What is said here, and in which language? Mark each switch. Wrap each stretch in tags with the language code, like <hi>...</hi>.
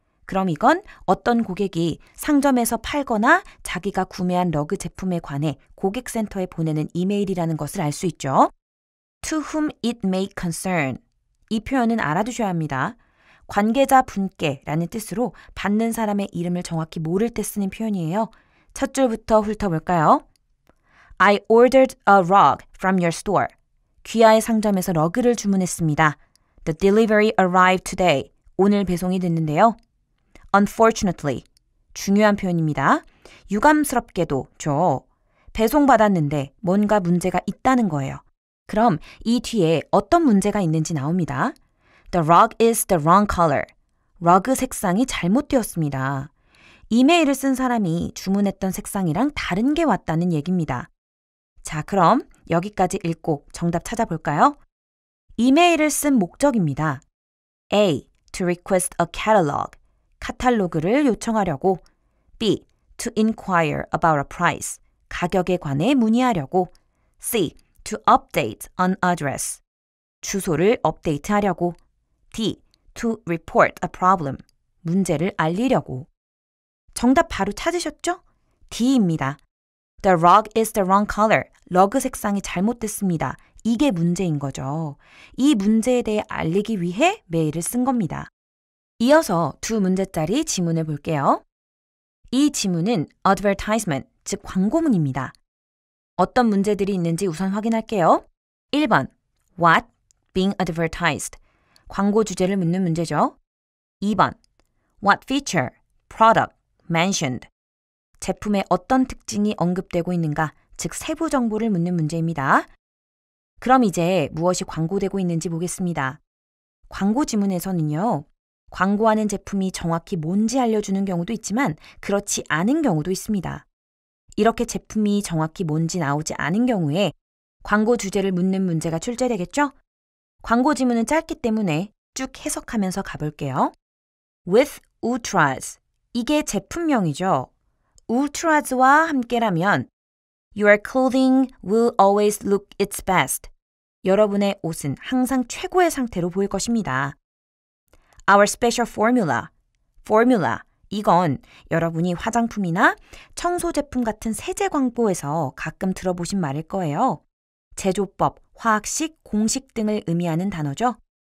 <ko>그럼 이건 어떤 고객이 상점에서 팔거나 자기가 구매한 러그 제품에 관해 고객센터에 보내는 이메일이라는 것을 알 수 있죠.</ko> <en>To whom it may concern.</en> <ko>이 표현은 알아두셔야 합니다. 관계자 분께라는 뜻으로 받는 사람의 이름을 정확히 모를 때 쓰는 표현이에요. 첫 줄부터 훑어볼까요?</ko> <en>I ordered a rug from your store.</en> <ko>귀하의 상점에서 러그를 주문했습니다.</ko> <en>The delivery arrived today.</en> <ko>오늘 배송이 됐는데요.</ko> <en>Unfortunately.</en> <ko>중요한 표현입니다. 유감스럽게도죠. 배송받았는데 뭔가 문제가 있다는 거예요. 그럼 이 뒤에 어떤 문제가 있는지 나옵니다.</ko> <en>The rug is the wrong color.</en> <ko>러그 색상이 잘못되었습니다. 이메일을 쓴 사람이 주문했던 색상이랑 다른 게 왔다는 얘기입니다. 자, 그럼 여기까지 읽고 정답 찾아볼까요? 이메일을 쓴 목적입니다.</ko> <en>A. To request a catalog.</en> <ko>카탈로그를 요청하려고. B.</ko> <en>To inquire about a price.</en> <ko>가격에 관해 문의하려고.</ko> <en>C. To update an address.</en> <ko>주소를 업데이트하려고.</ko> <en>D. To report a problem.</en> <ko>문제를 알리려고. 정답 바로 찾으셨죠? D입니다.</ko> <en>The rug is the wrong color.</en> <ko>러그 색상이 잘못됐습니다. 이게 문제인 거죠. 이 문제에 대해 알리기 위해 메일을 쓴 겁니다. 이어서 두 문제짜리 지문을 볼게요. 이 지문은 advertisement, 즉 광고문입니다. 어떤 문제들이 있는지 우선 확인할게요.</ko> <en>1번, what being advertised?</en> <ko>광고 주제를 묻는 문제죠.</ko> <en>2번, what feature, product, mentioned?</en> <ko>제품의 어떤 특징이 언급되고 있는가, 즉 세부 정보를 묻는 문제입니다. 그럼 이제 무엇이 광고되고 있는지 보겠습니다. 광고 지문에서는요, 광고하는 제품이 정확히 뭔지 알려주는 경우도 있지만 그렇지 않은 경우도 있습니다. 이렇게 제품이 정확히 뭔지 나오지 않은 경우에 광고 주제를 묻는 문제가 출제되겠죠? 광고 지문은 짧기 때문에 쭉 해석하면서 가볼게요. With ultras. 이게 제품명이죠. ultras와 함께라면</ko> <en>Your clothing will always look its best.</en> <ko>여러분의 옷은 항상 최고의 상태로 보일 것입니다.</ko> <en>Our special formula. formula.</en> <ko>이건 여러분이 화장품이나 청소 제품 같은 세제 광고에서 가끔 들어보신 말일 거예요. 제조법, 화학식, 공식 등을 의미하는 단어죠.</ko>